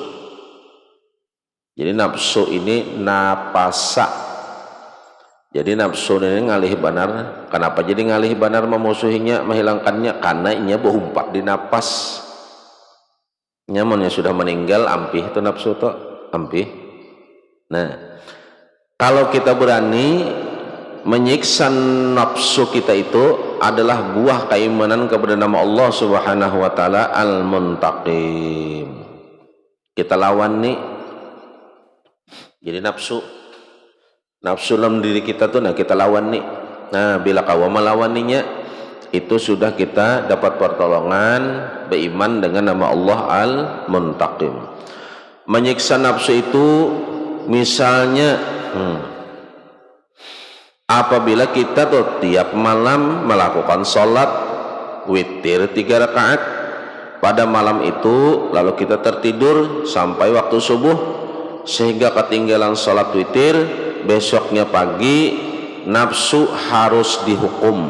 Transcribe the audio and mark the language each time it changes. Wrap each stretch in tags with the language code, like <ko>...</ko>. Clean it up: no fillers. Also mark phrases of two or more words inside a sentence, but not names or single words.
<bjn>Jadi nafsu ini napasa. Jadi nafsu ini ngalih banar. Kenapa jadi ngalih banar memusuhinya, menghilangkannya? Karena inya berumpat di napas. Nyamannya sudah meninggal, ampih itu nafsu itu, ampih. Nah,</bjn> <id>kalau kita berani menyiksa nafsu kita, itu adalah buah keimanan kepada nama Allah</id> <ar>سبحانه وتعالى المنتقم.</ar> <id>Kita lawan nih. Jadi nafsu dalam diri kita tuh, nah kita lawan nih.</id> <bjn>Nah, bila kau melawaninya,</bjn> <id>itu sudah kita dapat pertolongan beriman dengan nama Allah Al-Muntaqim. Menyiksa nafsu itu misalnya apabila kita tuh tiap malam melakukan sholat witir 3 rakaat pada malam itu, lalu kita tertidur sampai waktu subuh sehingga ketinggalan sholat witir, besoknya pagi nafsu harus dihukum.</id>